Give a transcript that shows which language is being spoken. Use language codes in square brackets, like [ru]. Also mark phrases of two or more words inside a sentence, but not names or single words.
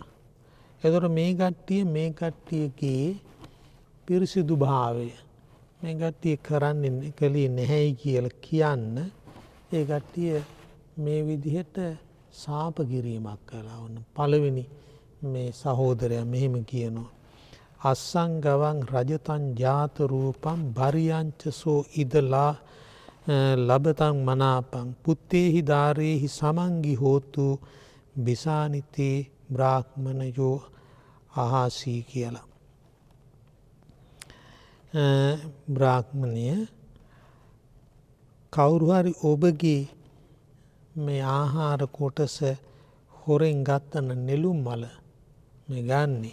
[si] එතකොට මේ කට්ටියගේ පිරිසිදු භාවය මේ කට්ටිය කරන්නේ කලේ නැහැයි කියලා කියන්න ඒ කට්ටිය මේ විදිහට සාප කිරීමක් කළා. ඔන්න පළවෙනි මේ සහෝදරයා මෙහෙම කියනවා. [pi] අස්සංගවං රජතං ජාත රූපං භරියංචසෝ ඉදලා ලබතං මනාපං පුත්තේහි ධාරේහි සමංගි හෝතු බිසානිතේ බ්‍රාහ්මණයෝ අහාසී කියලා. [si] බ්‍රාහ්මණය කවුරු හරි ඔබගේ මේ ආහාර කොටස හොරෙන් ගත්තන නෙළුම් මල මේ ගන්නේ.